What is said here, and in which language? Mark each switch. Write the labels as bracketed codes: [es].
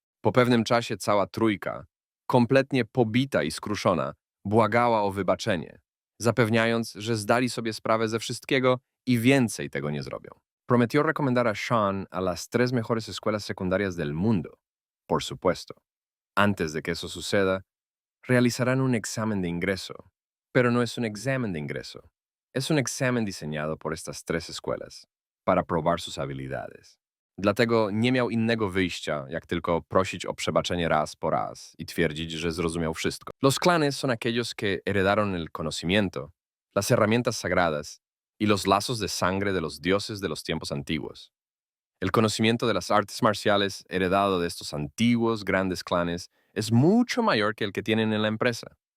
[pl] Po pewnym czasie cała trójka, kompletnie pobita i skruszona, błagała o wybaczenie, zapewniając, że zdali sobie sprawę ze wszystkiego i więcej tego nie zrobią. [es] Prometió recomendar a Sean a las 3 mejores escuelas secundarias del mundo, por supuesto. Antes de que eso suceda, realizarán un examen de ingreso, pero no es un examen de ingreso. Es un examen diseñado por estas 3 escuelas para probar sus habilidades. [pl] Dlatego nie miał innego wyjścia, jak tylko prosić o przebaczenie raz po raz y twierdzić, że zrozumiał wszystko. [es] Los clanes son aquellos que heredaron el conocimiento, las herramientas sagradas y los lazos de sangre de los dioses de los tiempos antiguos. El conocimiento de las artes marciales heredado de estos antiguos grandes clanes es mucho mayor que el que tienen en la empresa.